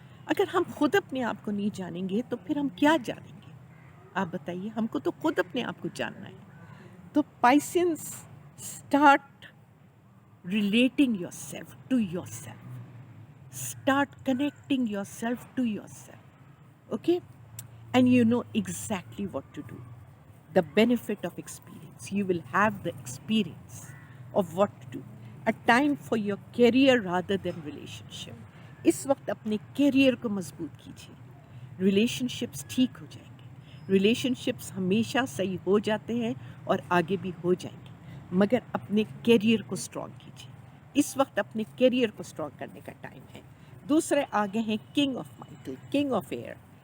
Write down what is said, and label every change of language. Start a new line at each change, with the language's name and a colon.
Urdu: اگر ہم خود اپنے آپ کو نہیں جانیں گے تو پھر ہم کیا جانیں گے؟ آپ بتائیے. ہم کو تو خود اپنے آپ کو جاننا ہے. تو پائسینس، start relating your self to your self.
English: Start connecting yourself to yourself. Okay? And you know exactly what to do. The benefit of experience. You will have the experience of what to do. A time for your career rather than relationship.
Urdu: اس وقت اپنے career کو مضبوط کیجیے. Relation ships ٹھیک ہو جائیں گے. Relation ships ہمیشہ صحیح ہو جاتے ہیں اور آگے بھی ہو جائیں گے، مگر اپنے کیریئر کو اسٹرانگ کیجیے. اس وقت اپنے کیریئر کو اسٹرانگ کرنے کا ٹائم ہے. دوسرے آگے ہیں
English: King of مائٹل، king of air.